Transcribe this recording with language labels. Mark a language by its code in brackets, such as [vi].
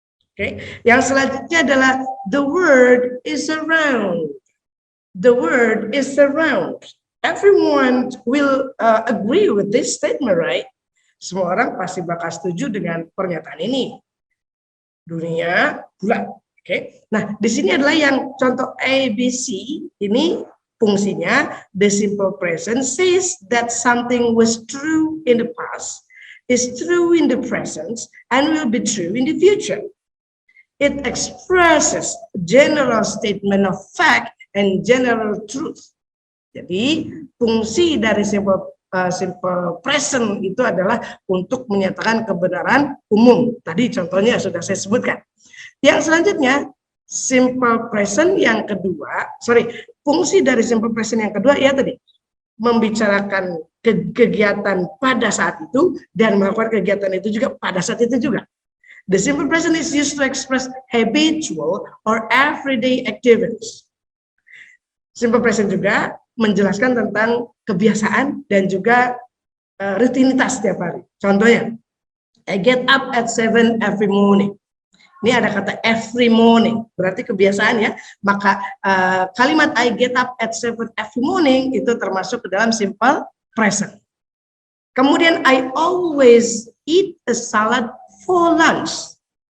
[id] Oke, yang selanjutnya adalah [en] the word is around. The word is around. Everyone will agree with this statement, right? [id] Semua orang pasti bakal setuju dengan pernyataan ini. Dunia bulat. Oke. Nah, di sini adalah yang contoh A, B, C. Ini fungsinya [en] the simple present says that something was true in the past, is true in the present, and will be true in the future. It expresses general statement of fact and general truth. [id] Jadi fungsi dari simple present itu adalah untuk menyatakan kebenaran umum. Tadi contohnya sudah saya sebutkan. Yang selanjutnya simple present yang kedua, fungsi dari simple present yang kedua ya tadi membicarakan kegiatan pada saat itu dan melakukan kegiatan itu juga pada saat itu juga. [en] The simple present is used to express habitual or everyday activities. [id] Simple present juga menjelaskan tentang kebiasaan dan juga rutinitas setiap hari. Contohnya, [en] I get up at 7 every morning. [id] Ini ada kata every morning, berarti kebiasaan ya. Maka kalimat [en] I get up at 7 every morning [id] itu termasuk ke dalam simple present. Kemudian [en] I always eat a salad for lunch.